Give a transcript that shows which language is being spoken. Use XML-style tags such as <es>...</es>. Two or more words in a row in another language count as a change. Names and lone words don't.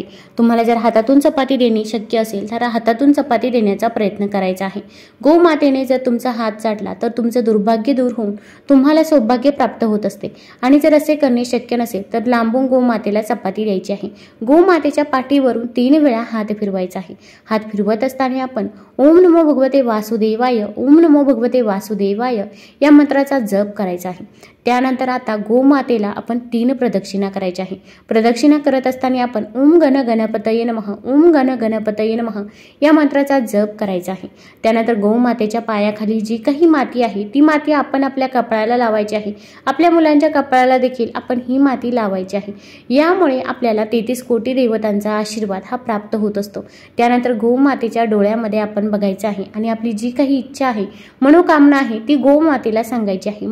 <mr>तुम्हाला जर हातातून चपाती देणे शक्य असेल तर हातातून चपाती देण्याचा प्रयत्न करायचा आहे. गोमातेने जर तुमचा हात चाटला तर तुमचं दुर्भाग्य दूर होऊन तुम्हाला सौभाग्य प्राप्त होत असते आणि जर असे करणे शक्य नसेल तर लांबून गोमातेला चपाती द्यायची आहे. गोमातेच्या पाठीवरून 3 वेळा हात फिरवायचा आहे. हात फिरवत असताना आपण</mr> <sa>ओम नमो भगवते वासुदेवाय, ओम नमो भगवते वासुदेवाय</sa> <mr>या मंत्राचा जप करायचा आहे. त्यानंतर आता गोमातेला आपण 3 प्रदक्षिणा करायच्या आहे. प्रदक्षिणा करत असताना आपण</mr> <sa>ओम गण गणपतये नमः, ओम गण गणपतये नमः</sa> <mr>या मंत्राचा जप करायचा आहे. त्यानंतर गोमातेच्या पायाखाली जी काही माती आहे ती माती आपण आपल्या कपाळाला लावायची आहे. आपल्या मुलांच्या कपाळाला देखील आपण ही माती लावायची आहे. यामुळे आपल्याला 33 कोटी देवतांचा आशीर्वाद हा प्राप्त होत असतो. त्यानंतर गोमातेच्या डोळ्यामध्ये आपण बघायचं आहे आणि आपली जी काही इच्छा आहे, मनोकामना आहे ती गोमातेला सांगायची आहे.</mr>